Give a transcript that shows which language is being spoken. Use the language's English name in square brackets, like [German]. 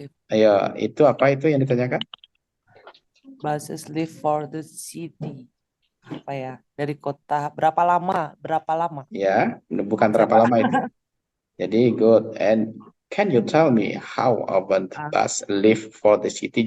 [Indonesian] Ayo, itu apa itu yang ditanyakan? [English] Buses leave for the city. [Indonesian] Apa ya? Dari kota. Berapa lama? Ya, bukan berapa lama itu. Jadi good. [English] And can you tell me how often the bus leave for the city?